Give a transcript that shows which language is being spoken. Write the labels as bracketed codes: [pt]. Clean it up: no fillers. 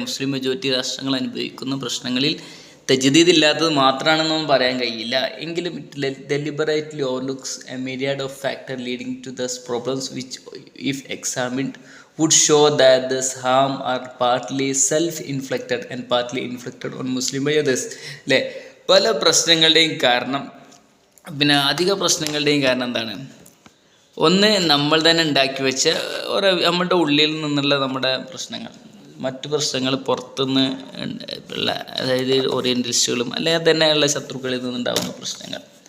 [ml] മുസ്ലിം majority രാഷ്ട്രങ്ങൾ അനുഭവിക്കുന്ന പ്രശ്നങ്ങളിൽ തജ്ദീദ് ഇല്ലാത്തത് മാത്രമാണെന്നൊന്നും പറയാൻ കഴിയില്ല. [en] എങ്കിലും it deliberately overlooks a myriad of factors leading to those problems which if examined would show that this harm are partly self-inflicted and partly inflicted on Muslim by others അല്ലേ. [ml] പല പ്രശ്നങ്ങളുടെയും കാരണം, അധിക പ്രശ്നങ്ങളുടെയും കാരണം എന്താണ്, ഒന്ന് നമ്മൾ തന്നെ ഉണ്ടാക്കി വെച്ച നമ്മുടെ ഉള്ളിൽ നിന്നുള്ള നമ്മുടെ പ്രശ്നങ്ങൾ, മറ്റു പ്രശ്നങ്ങൾ പുറത്തുനിന്ന് ഉള്ള, അതായത് ഓറിയൻ്റലിസ്റ്റുകളും അല്ലെങ്കിൽ തന്നെയുള്ള ശത്രുക്കളിൽ നിന്നുണ്ടാകുന്ന പ്രശ്നങ്ങൾ.